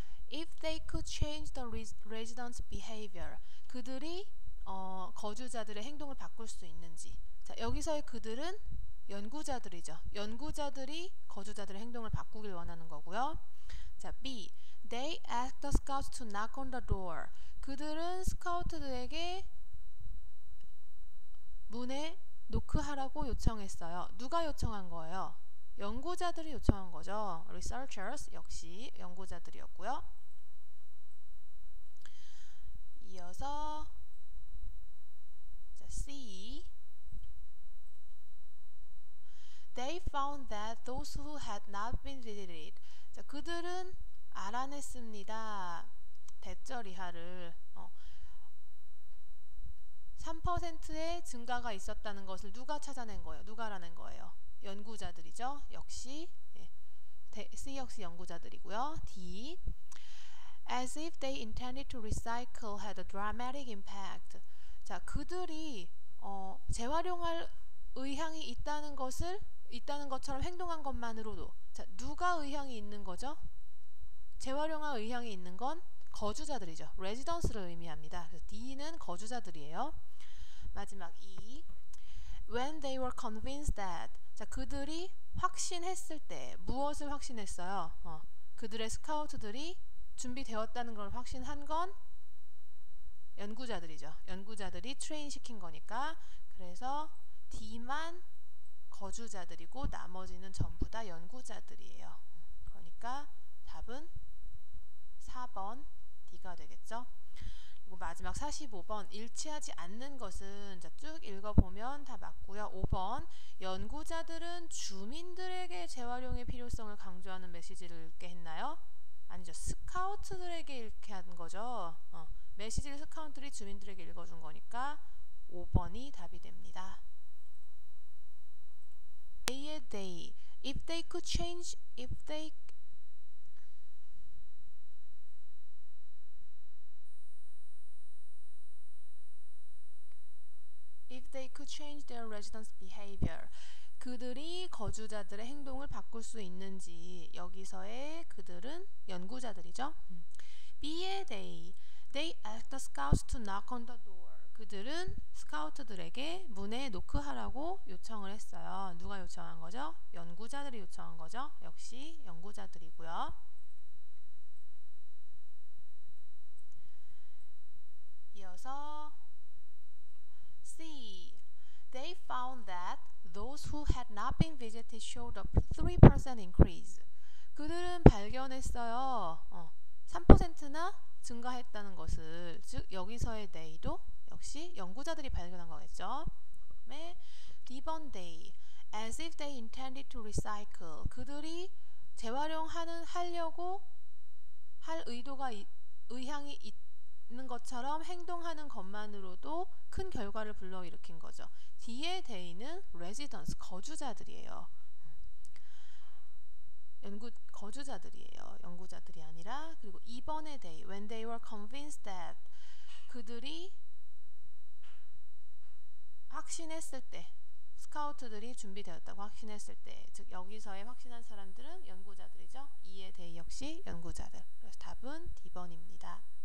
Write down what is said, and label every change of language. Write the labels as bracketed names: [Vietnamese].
[English] If they could change the residents' behavior. [Korean] 그들이 거주자들의 행동을 바꿀 수 있는지. 자, 여기서의 그들은 연구자들이죠. 연구자들이 거주자들의 행동을 바꾸길 원하는 거고요. 자, B. [English] They asked the scouts to knock on the door. [Korean] 그들은 스카우트들에게 문에 노크하라고 요청했어요. 누가 요청한 거예요? 연구자들이 요청한 거죠. researchers 역시 연구자들이었고요. 이어서 자, C. [English] They found that those who had not been visited. [Korean] 자, 그들은 알아냈습니다. 대절 이하를 3%의 증가가 있었다는 것을 누가 찾아낸 거예요? 누가 알아낸 거예요? 연구자들이죠. 역시 C 역시 연구자들이고요. D. [English] As if they intended to recycle had a dramatic impact. [Korean] 자, 그들이 재활용할 의향이 있다는 것처럼 행동한 것만으로도 자, 누가 의향이 있는 거죠? 재활용할 의향이 있는 건 거주자들이죠. residence를 의미합니다. 그래서 D는 거주자들이에요. 마지막 E. [English] When they were convinced that. [Korean] 자, 그들이 확신했을 때 무엇을 확신했어요? 그들의 스카우트들이 준비되었다는 걸 확신한 건 연구자들이죠. 연구자들이 트레인 시킨 거니까. 그래서 D만 거주자들이고 나머지는 전부 다 연구자들이에요. 그러니까 답은 4번 D가 되겠죠. 그리고 마지막 45번 일치하지 않는 것은 자, 쭉 읽어보면 다 맞고요. 5번 연구자들은 주민들에게 재활용의 필요성을 강조하는 메시지를 읽게 했나요? 아니죠. 스카우트들에게 읽게 한 거죠. 메시지를 스카우트들이 주민들에게 읽어준 거니까 5번이 답이 됩니다. [English] They, if they could change, if they could change their residents' behavior. [Korean] 그들이 거주자들의 행동을 바꿀 수 있는지 여기서의 그들은 연구자들이죠. [English] B의 they asked the scouts to knock on the door. [Korean] 그들은 스카우트들에게 문에 노크하라고 요청을 했어요. 누가 요청한 거죠? 연구자들이 요청한 거죠. 역시 연구자들이고요. 이어서 C. [English] They found that those who had not been visited showed a 3% increase. [Korean] 그들은 발견했어요. 3%나 증가했다는 것을. 즉 여기서의 they도 역시 연구자들이 발견한 거겠죠. D번 they. [English] As if they intended to recycle. [Korean] 그들이 재활용하려고 할 의향이 있는 것처럼 행동하는 것만으로도 큰 결과를 불러일으킨 거죠. D의 they는 residents, 거주자들이에요. 거주자들이에요. 연구자들이 아니라. 그리고 2번의 [English] they, when they were convinced that. [Korean] 그들이 확신했을 때, 스카우트들이 준비되었다고 확신했을 때, 즉 여기서의 확신한 사람들은 연구자들이죠. 2의 they 역시 연구자들. 그래서 답은 D번입니다.